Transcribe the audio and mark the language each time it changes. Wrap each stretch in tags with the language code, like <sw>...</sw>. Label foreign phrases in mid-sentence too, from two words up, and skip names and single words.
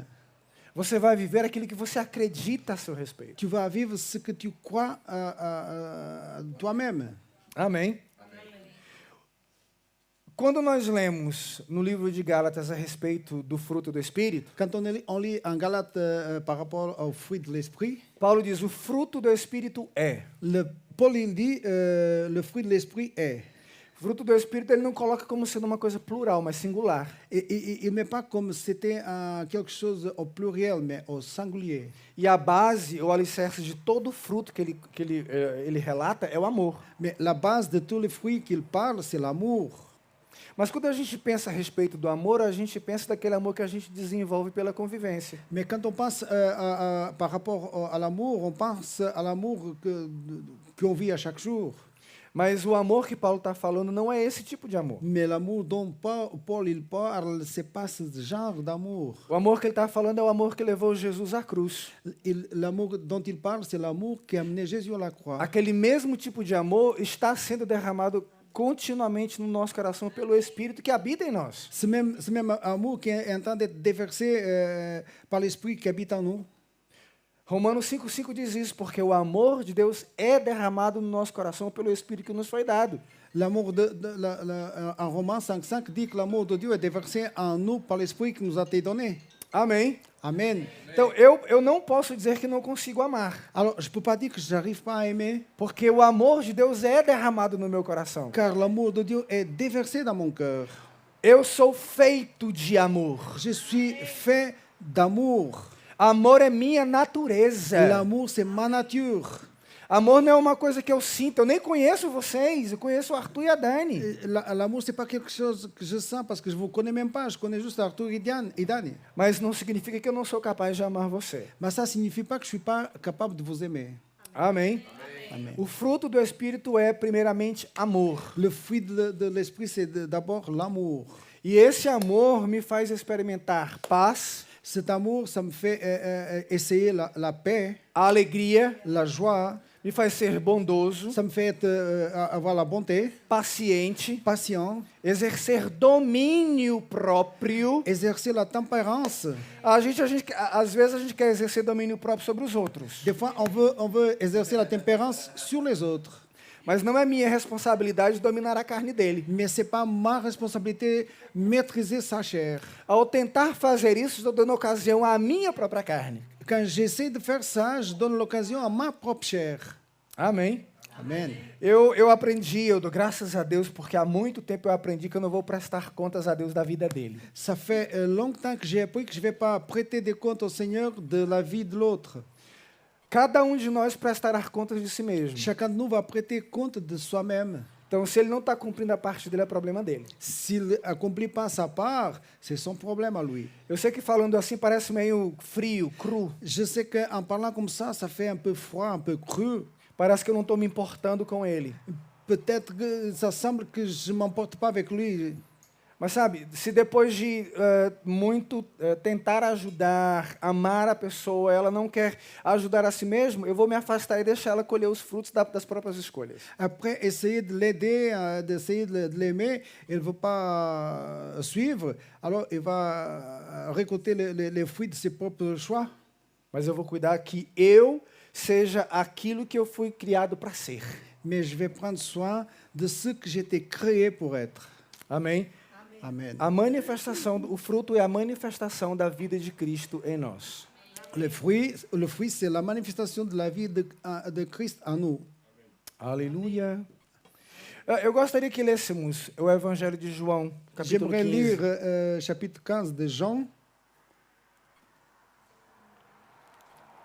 <pt>Você vai viver aquilo que você acredita a seu respeito.</pt> <fr>Tu vas vivre ce que tu crois toi-même.</fr> <pt>Amém? Quando nós lemos no livro de Gálatas a respeito do fruto do Espírito,</pt> <fr>Quand on lit en Galate par rapport au fruit de l'esprit,</fr> <pt>Paulo diz: o fruto do Espírito é.</pt> <fr>Paul il dit le fruit de l'esprit est.</fr> <pt>O fruto do Espírito ele não coloca como sendo uma coisa plural, mas singular.</pt> <fr>Et il ne met pas comme c'était quelque chose au pluriel, mais au singulier.</fr> <pt>E a base, ou alicerce de todo fruto que ele relata é o amor.</pt> <fr>Mais la base de tous les fruits qu'il parle, c'est l'amour.</fr> <pt>Mas quando a gente pensa a respeito do amor, a gente pensa daquele amor que a gente desenvolve pela convivência.</pt> <fr>Mais quand on pense par rapport à l'amour, on pense à l'amour qu'on vit à chaque jour.</fr> <pt>Mas o amor que Paulo está falando não é esse tipo de amor.</pt> <fr>Mais l'amour dont Paul il parle, c'est pas ce genre d'amour.</fr> <pt>O amor que ele está falando é o amor que levou Jesus à cruz.</pt> <fr>L'amour dont il parle, c'est l'amour qui a amené Jésus à la croix.</fr> <pt>Aquele mesmo tipo de amor está sendo derramado continuamente no nosso coração pelo Espírito que habita em nós.</pt> <fr>Ce même amour qui est en train d'être déversé par l'Esprit qui habite en nous.</fr> <pt>Romanos 5,5 diz isso, porque o amor de Deus é derramado no nosso coração pelo Espírito que nos foi dado.</pt> <fr>L'amour en Romains 5,5 dit que l'amour de Dieu est déversé en nous par l'Esprit qui nous a été donné.</fr> <pt>Amém?</pt> <fr>Amen.</fr> <pt>Então, eu não posso dizer que não consigo amar.</pt> <fr>Alors, je ne peux pas dire que je n'arrive pas à aimer,</fr> <pt>Porque o amor de Deus é derramado no meu coração.</pt> <fr>car l'amour de Dieu est déversé dans mon cœur.</fr> <pt>Eu sou feito de amor.</pt> <fr>Je suis fait d'amour.</fr> <pt>Amor é minha natureza.</pt> <fr>L'amour, c'est ma nature.</fr> <pt>Amor não é uma coisa que eu sinto. Eu nem conheço vocês. Eu conheço o Arthur e a Dani.</pt> <fr>L'amour, ce n'est pas quelque chose que je sens parce que je ne vous connais même pas. Je connais juste Arthur et Dani.</fr> <pt>Mas não significa que eu não sou capaz de amar você.</pt> <fr>Mais ça ne signifie pas que je ne suis pas capable de vous aimer.</fr> <pt>Amém?</pt> <fr>Amen.</fr> <pt>O fruto do Espírito é, primeiramente, amor.</pt> <fr>Le fruit de l'esprit, c'est d'abord l'amour.</fr> <pt>E esse amor me faz experimentar paz,</pt> <fr>Cet amour, ça me fait essayer la paix,</fr> <pt>a alegria,</pt> <fr>la joie,</fr> <pt>me faz ser bondoso,</pt> <fr>ça me fait avoir la bonté,</fr> <pt>paciente,</pt> <fr>patient,</fr> <pt>exercer domínio próprio.</pt> <fr>exercer la tempérance.</fr> <pt>Às vezes a gente quer exercer domínio próprio sobre os outros.</pt> <fr>Des fois, on veut exercer la tempérance sur les autres.</fr> <pt>Mas não é minha responsabilidade dominar a carne dele.</pt> <fr>Mais ce n'est pas ma responsabilité maîtriser sa chair.</fr> <pt>Ao tentar fazer isso, estou dando ocasião à minha própria carne.</pt> <fr>Quand j'essaie de faire ça, je donne l'occasion à ma propre chair.</fr> <pt>Amém?</pt> <fr>Amen.</fr> <pt>Eu aprendi, eu dou graças a Deus, porque há muito tempo eu aprendi que eu não vou prestar contas a Deus da vida dele.</pt> <fr>Ça fait longtemps que j'ai appris que je ne vais pas prêter des comptes au Seigneur de la vie de l'autre.</fr> <pt>Cada um de nós prestará contas de si mesmo.</pt> <fr>Chacun de nous va prêter compte de soi-même.</fr> <pt>Então, se ele não está cumprindo a parte dele, é problema dele.</pt> <fr>S'il accomplit pas sa part, c'est son problème à lui.</fr> <pt>Eu sei que falando assim parece meio frio, cru.</pt> <fr>Je sais qu'en parlant comme ça fait un peu froid, un peu cru.</fr> <pt>Parece que eu não estou me importando com ele.</pt> <fr>Peut-être que ça semble que je ne m'emporte pas avec lui.</fr> <pt>Mas sabe, se depois de tentar ajudar, amar a pessoa, ela não quer ajudar a si mesma, eu vou me afastar e deixar ela colher os frutos das próprias escolhas.</pt> <fr>Après, essayer de l'aider, d'essayer de l'aimer, elle ne veut pas suivre, alors il va récolter les fruits de ses propres choix.</fr> <pt>Mas eu vou cuidar que eu seja aquilo que eu fui criado para ser.</pt> <fr>Mais je vais prendre soin de ce que j'ai été créé pour être.</fr> <pt>Amém?</pt> <fr>Amen.</fr> <pt>A manifestação, o fruto é a manifestação da vida de Cristo em nós.</pt> <fr>Le fruit, c'est la manifestation de la vie de Christ en nous.</fr> <pt>Aleluia. Eu gostaria que lêssemos o Evangelho de João, capítulo</pt> <fr>J'aimerais 15. lire chapitre 15 de Jean.</fr>